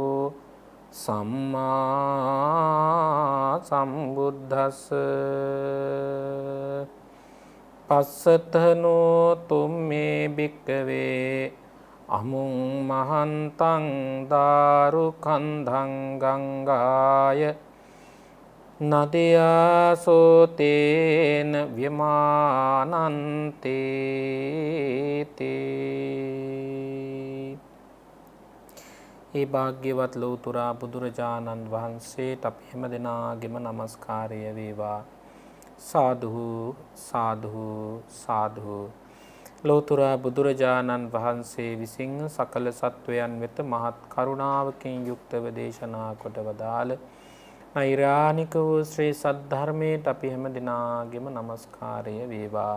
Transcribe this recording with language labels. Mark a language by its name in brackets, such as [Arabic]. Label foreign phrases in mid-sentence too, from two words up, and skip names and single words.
[Pali] සම්මා සම්බුද්දස්ස පස්සතනෝ තුම්මේ භික්කවේ අමුං මහන්තං දාරු කන්ධං ගංගාය නදයාසෝතේන ව්‍යමානන්තේ. [Sinhala] ඒ භාග්‍යවත් ලෞතුරා බුදුරජාණන් වහන්සේට අපි හැම දෙනාගේම නමස්කාරය වේවා. සාදු සාදු සාදු. ලෞතුරා බුදුරජාණන් වහන්සේ විසින් සකල සත්වයන් වෙත මහත් කරුණාවකින් යුක්තව දේශනා කොට වදාළ නෛර්යානික වූ ශ්‍රී සද්ධර්මයට අපි හැම දෙනාගේම නමස්කාරය වේවා.